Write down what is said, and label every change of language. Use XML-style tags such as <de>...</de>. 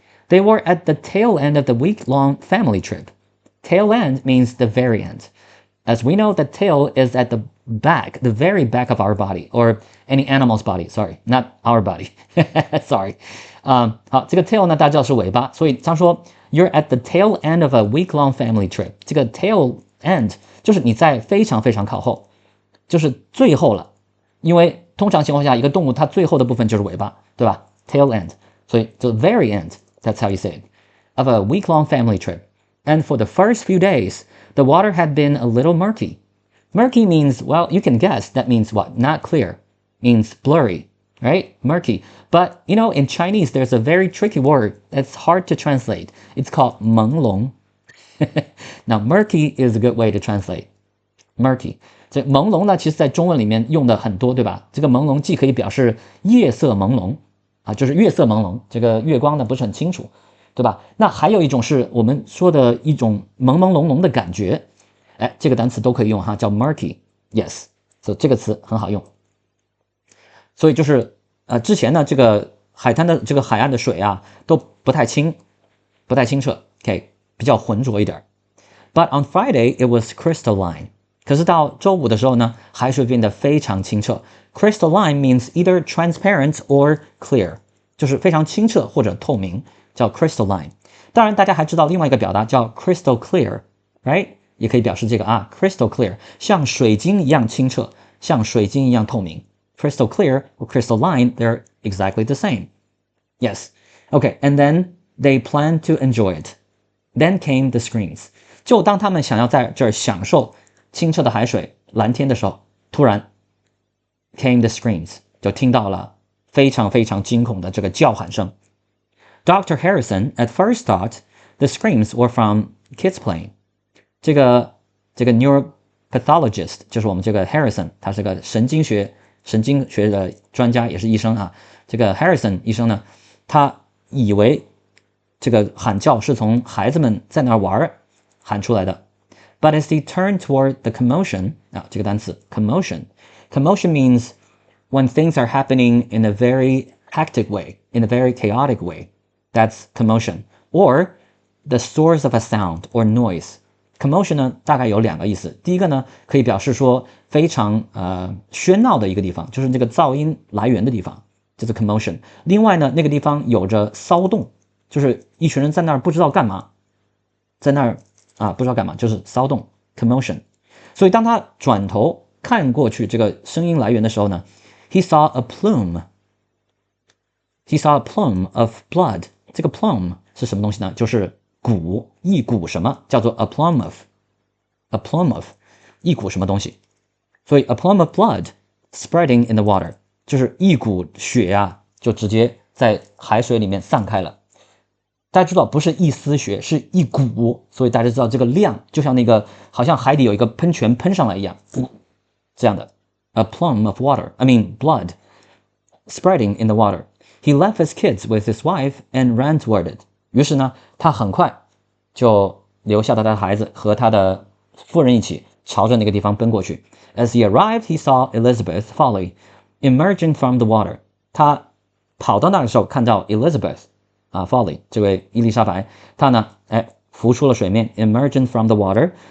<en>They were at the tail end of the week-long family trip. Tail end means the very end. As we know, the tail is at the back, the very back of our body, or any animal's body. Sorry, not our body. Sorry.</en> <zh>好，这个 tail 呢，大家知道是尾巴，所以他说</zh> <en>You're at the tail end of a week-long family trip.</en> <zh>这个 tail end 就是你在非常非常靠后，就是最后了。因为通常情况下，一个动物它最后的部分就是尾巴，对吧 ？Tail end， 所以</zh> <en>the very end. That's how you say it. Of a week-long family trip. And for the first few days, the water had been a little murky. Murky means, well, you can guess. That means what? Not clear. Means blurry, right? Murky. But, in Chinese, there's a very tricky word that's hard to translate. It's called 朦胧. Now, murky is a good way to translate. Murky.</en> <zh>这朦胧呢，其实在中文里面用的很多，对吧？这个朦胧既可以表示夜色朦胧就是月色朦胧，这个月光呢不是很清楚，对吧？那还有一种是我们说的一种朦朦胧胧的感觉，这个单词都可以用叫 murky。</zh> <en>Yes，</en> <zh>所以这个词很好用。所以就是之前呢，这个海滩的这个海岸的水都不太清澈 ，</zh> <en>OK，</en> <zh>比较浑浊一点。</zh> <en>But on Friday it was crystalline。</en> <zh>可是到周五的时候呢，海水变得非常清澈。</zh> <en>Crystalline means either transparent or clear，</en> <zh>就是非常清澈或者透明，叫</zh> <en>crystalline。</en> <zh>当然，大家还知道另外一个表达叫 crystal clear，</zh> <en>right？</en> <zh>也可以表示这个crystal clear， 像水晶一样清澈，像水晶一样透明。</zh> <en>Crystal clear or crystalline, they're exactly the same. Yes. Okay, and then they planned to enjoy it. Then came the screams.</en> <zh>就当他们想要在这儿享受清澈的海水、蓝天的时候，突然</zh> <en>came the screams，</en> <zh>就听到了非常非常惊恐的这个叫喊声。</zh> <en>Dr. Harrison at first thought the screams were from kids playing。</en> <zh>这个 neuropathologist 就是我们这个 Harrison， 他是个神经学的专家，也是医生这个 Harrison 医生呢，他以为这个喊叫是从孩子们在那玩喊出来的。</zh> <en>But as they turned toward the commotion，</en> <zh>这个单词</zh> <en>commotion means when things are happening in a very hectic way, in a very chaotic way. That's commotion. Or the source of a sound or noise.</en> <zh>Commotion 呢，大概有2个意思。第一个呢，可以表示说非常喧闹的一个地方，就是这个噪音来源的地方，就是 commotion。另外呢，那个地方有着骚动，就是一群人在那儿不知道干嘛，在那儿不知道干嘛，就是骚动 commotion。所以当他转头看过去这个声音来源的时候呢 ，</zh> <en>he saw a plume of blood。</en> <zh>这个 plume 是什么东西呢？就是股，一股什么叫做 a plum of 一股什么东西，所以</zh> <en>a plum of blood spreading in the water</en> <zh>就是一股血啊，就直接在海水里面散开了。大家知道不是一丝血，是一股，所以大家知道这个量就像那个好像海底有一个喷泉喷上来一样，这样的</zh> <en>a plum of water I mean blood spreading in the water. He left his kids with his wife and ran toward it.</en> <zh>于是呢，他很快就留下了他的孩子和他的夫人一起朝着那个地方奔过去。</zh> <en>As he arrived, he saw Elizabeth Foley emerging from the water.</en> <zh>他跑到那个时候，看到 Elizabeth Foley 这位伊丽莎白，她呢，浮出了水面 ，</zh> <en>emerging from the water.</en>